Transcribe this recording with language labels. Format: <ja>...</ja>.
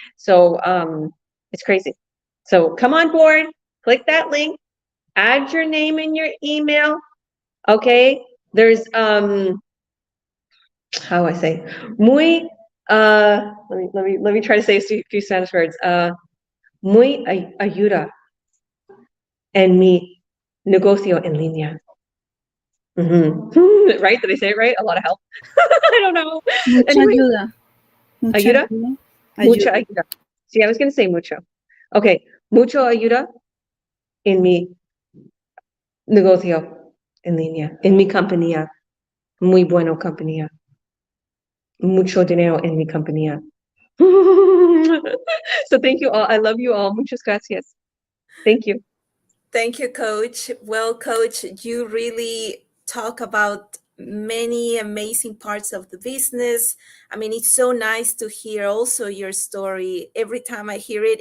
<en>So it's crazy. So come on board, click that link, add your name in your email. Okay, there's how I say muy let me try to say a few Spanish words.</en> <es>Muy ayuda en mi negocio en línea.</es> <en>Mm-hmm. Right? Did I say it right? A lot of help. I don't know.</en> <es>Mucha</es> <en>Anyway,</en> <es>ayuda. Mucha ayuda. ayuda. Mucha ayuda.</es> <en>See, I was going to say mucho. Okay.</en> <es>Mucho ayuda en mi negocio en línea. En mi compañía. Muy bueno compañía. Mucho dinero en mi compañía.</es> <en>So thank you all. I love you all.</en> <es>Muchas gracias.</es> <en>Thank you. Thank you, Coach. Well, Coach, you really talk about many amazing parts of the business. I mean, it's so nice to hear also your story every time I hear it.</en>